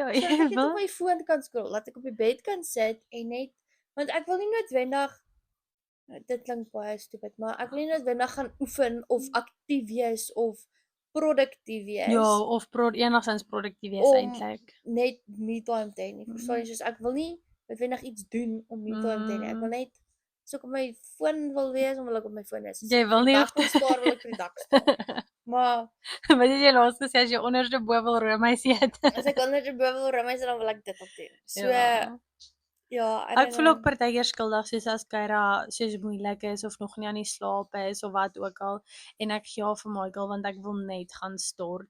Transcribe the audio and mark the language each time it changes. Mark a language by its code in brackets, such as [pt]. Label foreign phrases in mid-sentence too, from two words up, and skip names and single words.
[af] sodat ek jy net op wil. my foon kan scroll, laat ek op die bed kan sit en net want ek wil nie noodwendig dit klink baie stupid, maar ek wil nie noodwendig gaan oefen of aktief wees of produktief Ja, wees of enigstens produktief wees om eintlik. net [en] me time [af] te hê nie. Verstaan jy? Soos ek wil nie noodwendig iets doen om [en] me time [af] te hê nie. Ek wil net as ek op my foon wil wees, dan wil ek op my foon wees. As Jy ek wil vir die nie dag hoef wil spaar, wil ek vir die dag spaar. Maar Wat het jy laas gesê as jy onderste bo wil roomys eet? as ek onder die bo wil roomys dan wil ek dit op doen. So ja, I Ek [en] don't [af] voel ook [en] know. [af] partykeer skuldig soos as Kyra soos moeilik is of nog nie aan die slaap is of wat ook al en ek gee haar vir Michael want ek wil net gaan stort.